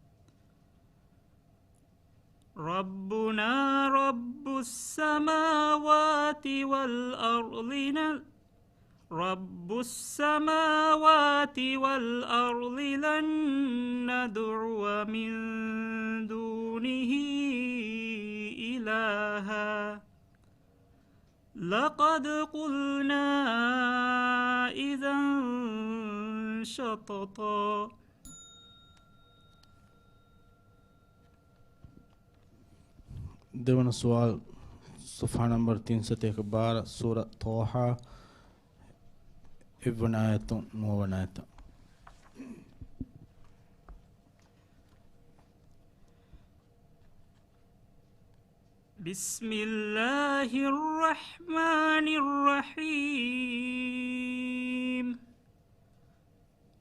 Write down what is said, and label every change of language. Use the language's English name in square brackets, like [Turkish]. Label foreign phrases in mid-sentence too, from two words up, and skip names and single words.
[Arabic] ربنا رب السماوات والأرض رب السماوات والأرض لن ندعو من دونه إلها لقد قلنا إذا شططا [Sinhala] දෙවන සවාල් සෆහා නම්බර 312 සූර තෝහා 1 වන ආයතන් 9 වන ආයතන් [Arabic] بسم الله الرحمن الرحيم